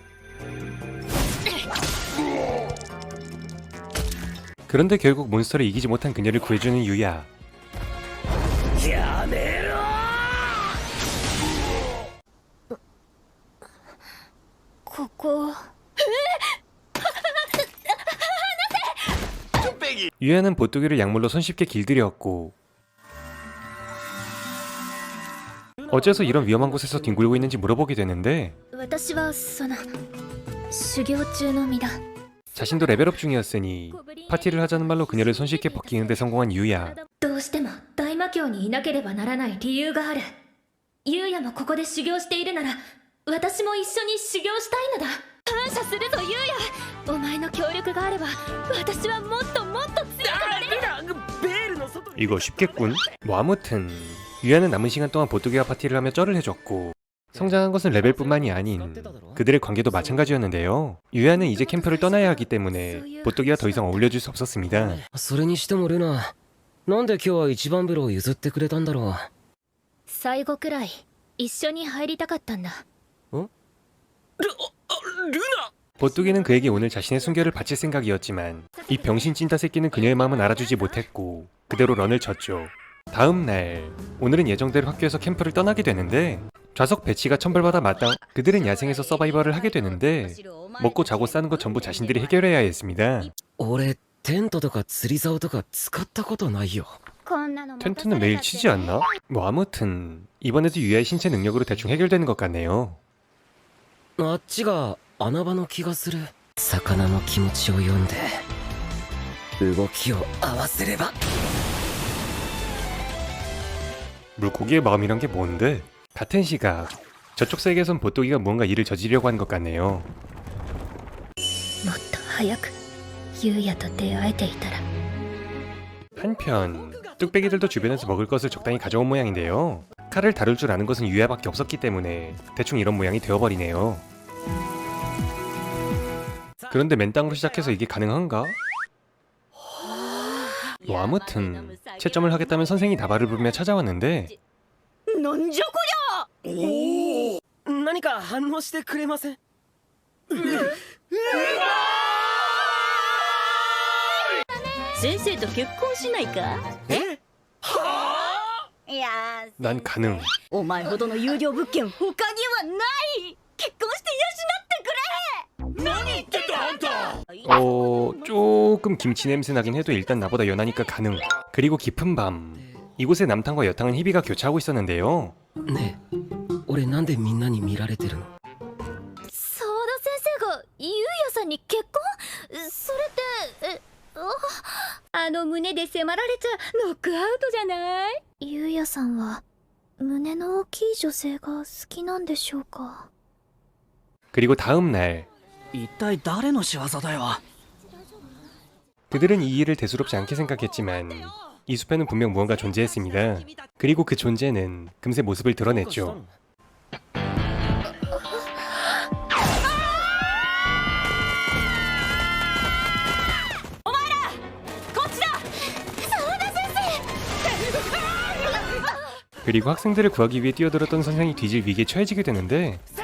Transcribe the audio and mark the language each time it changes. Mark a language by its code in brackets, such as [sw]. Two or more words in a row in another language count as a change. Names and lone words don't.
[ko] 그런데 결국 몬스터를 이기지 못한 그녀를 구해주는 유야. [ja] やめろ。ここ [ko] 유야는 보뚜기를 약물로 손쉽게 길들였고 어째서 이런 위험한 곳에서 뒹굴고 있는지 물어보게 되는데 [ja] 私はその修行中の身だ。 [ko] 자신도 레벨업 중이었으니 파티를 하자는 말로 그녀를 손쉽게 벗기는 데 성공한 유야. [ja] どうしても大魔教にいなければならない理由がある。ゆうやもここで修行しているなら私も一緒に修行したいのだ。感謝するぞゆうや。お前の協力があれば私はもっともっと強くなれる。 [ko] 이거 쉽겠군. 뭐 아무튼 유야는 남은 시간 동안 보뚜기와 파티를 하며 쩔을 해줬고 성장한 것은 레벨뿐만이 아닌 그들의 관계도 마찬가지였는데요. 유야는 이제 캠프를 떠나야 하기 때문에 보뚜기와 더 이상 어울려줄 수 없었습니다. [ja] それにしてもルナ、なんで今日は一番風呂を譲ってくれたんだろう。最後くらい一緒に入りたかったんだ。 [ko] 보뚜기는 그에게 오늘 자신의 순결을 바칠 생각이었지만 이 병신 찐따 새끼는 그녀의 마음은 알아주지 못했고 그대로 런을 쳤죠. 다음 날 오늘은 예정대로 학교에서 캠프를 떠나게 되는데 좌석 배치가 천벌받아 마땅. 그들은 야생에서 서바이벌을 하게 되는데 먹고 자고 싸는 거 전부 자신들이 해결해야 했습니다. [ja] 俺テントとか釣り竿とか使ったことないよ。 [ko] 텐트는 매일 치지 않나? 뭐 아무튼 이번에도 유야의 신체 능력으로 대충 해결되는 것 같네요. [ja] あっちが穴場の気がする。魚の気持ちを読んで動きを合わせれば。 [ko] 물고기의 마음이란 게 뭔데? 같은 시각 저쪽 세계에선 보토기가 무언가 일을 저지르려고 한 것 같네요. [ja] もっと早く優也と出会えていたら。 [ko] 한편 뚝배기들도 주변에서 먹을 것을 적당히 가져온 모양인데요. 칼을 다룰 줄 아는 것은 유야밖에 없었기 때문에 대충 이런 모양이 되어버리네요. 그런데 맨땅으로 시작해서 이게 가능한가? 뭐 아무튼 채점을 하겠다면 선생이 다발을 부르며 찾아왔는데 [ja] なんじゃこりゃ。何か反応してくれません？先生と結婚しないか。え？いやー、 [ko] 난 가능. [ja] お前ほどの有料物件他にはない。結婚して養ってくれ。何言ってんだあんた。 [ko] 조금 김치 냄새 나긴 해도 일단 나보다 연하니까 가능. 그리고 깊은 밤 이곳의 남탕과 여탕은 희비가 교차하고 있었는데요. [ja] ねえ、俺なんでみんなに見られてるの？沢田先生がゆうやさんに結婚？それってあの胸で迫られちゃノックアウトじゃない？ゆうやさんは胸の大きい女性が好きなんでしょうか？ [ko] 그리고 다음 날 [ja] 一体誰の仕業だよ。 [ko] 그들은 이 일을 대수롭지 않게 생각했지만 이 숲에는 분명 무언가 존재했습니다. 그리고 그 존재는 금세 모습을 드러냈죠. 그리고 학생들을 구하기 위해 뛰어들었던 선생이 뒤질 위기에 처해지게 되는데